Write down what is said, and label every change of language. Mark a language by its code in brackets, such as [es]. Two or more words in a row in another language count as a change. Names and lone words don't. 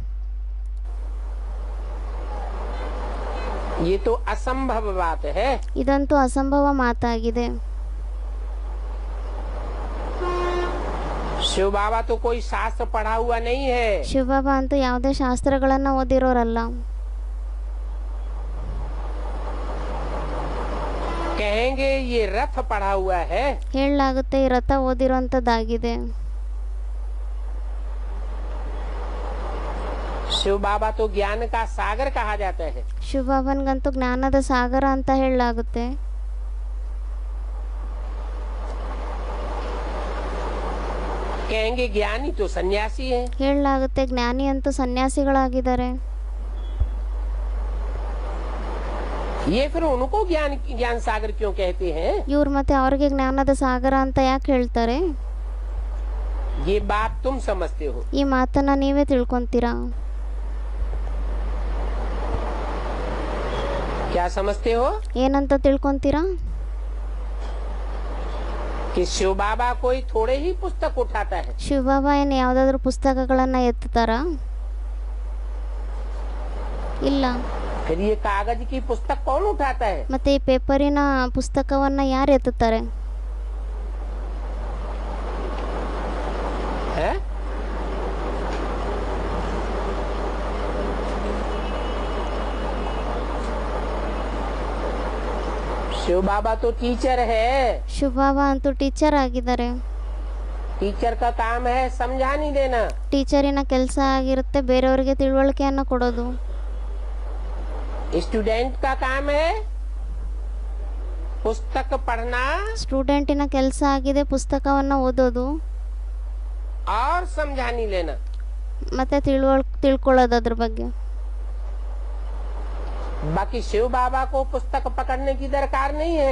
[hi] ये तो असंभव बात है। [kn] ಇದಂತೂ ಅಸಂಭವ ಮಾತಾಗಿದೆ. [hi] शिव बाबा तो कोई शास्त्र पढ़ा हुआ नहीं है। [kn] ಶಿವಬಾಬಾ ಅಂತೂ ಯಾವುದೇ ಶಾಸ್ತ್ರಗಳನ್ನ ಓದಿರೋರಲ್ಲ. [hi] कहेंगे ये रथ पढ़ा हुआ है। [kn] ಹೇಳಲಾಗುತ್ತೆ ಈ ರಥ ಓದಿರೋಂಥದ್ದಾಗಿದೆ. [hi] शिव बाबा तो ज्ञान का सागर कहा जाता है। [kn] ಶಿವಬಾಬನ್ಗಂತೂ ಜ್ಞಾನದ ಸಾಗರ ಅಂತ ಹೇಳಲಾಗುತ್ತೆ. [hi] कहेंगे ज्ञानी तो सन्यासी है। [kn] ಹೇಳಲಾಗುತ್ತೆ ಜ್ಞಾನಿ ಅಂತೂ ಸನ್ಯಾಸಿಗಳಾಗಿದ್ದಾರೆ. [hi] ये फिर उनको ज्ञान सागर क्यों कहते हैं? [kn] ಇವ್ರು ಮತ್ತೆ ಅವ್ರಿಗೆ ಜ್ಞಾನದ ಸಾಗರ ಅಂತ ಯಾಕೆ ಹೇಳ್ತಾರೆ? [hi] ये बात तुम समझते हो। [kn] ಈ ಮಾತನ್ನ ನೀವೇ ತಿಳ್ಕೊಂತೀರಾ? [hi] क्या समझते हो? [kn] ಏನಂತ ತಿಳ್ಕೊಂತೀರಾ? [hi] कि शिव बाबा कोई थोड़े ही पुस्तक उठाता है। [kn] ಶಿವಬಾಬಾ ಏನು ಯಾವುದಾದ್ರೂ ಪುಸ್ತಕಗಳನ್ನ ಎತ್ತುತ್ತಾರಾ? ಇಲ್ಲ. [hi] फिर ये कागज की पुस्तक कौन उठाता है? [kn] ಮತ್ತೆ ಈ ಪೇಪರಿನ ಪುಸ್ತಕವನ್ನ ಯಾರು ಎತ್ತುತ್ತಾರೆ? [hi] है? शिव बाबा तो टीचर है। [kn] ಶಿವಬಾಬಾ ಅಂತೂ ಟೀಚರ್ ಆಗಿದ್ದಾರೆ. [hi] टीचर का काम है समझानी देना। [kn] ಟೀಚರಿನ ಕೆಲಸ ಆಗಿರುತ್ತೆ ಬೇರೆಯವರಿಗೆ ತಿಳುವಳಿಕೆಯನ್ನು ಕೊಡೋದು. [hi] स्टूडेंट का काम है पुस्तक पढ़ना [kn] ಸ್ಟೂಡೆಂಟಿನ ಕೆಲಸ ಆಗಿದೆ ಪುಸ್ತಕವನ್ನು ಓದೋದು [hi] और समझानी लेना। [kn] ಮತ್ತೆ ತಿಳ್ಕೊಳ್ಳೋದು ಅದ್ರ ಬಗ್ಗೆ. [hi] बाकी शिव बाबा को पुस्तक पकड़ने की दरकार नहीं है।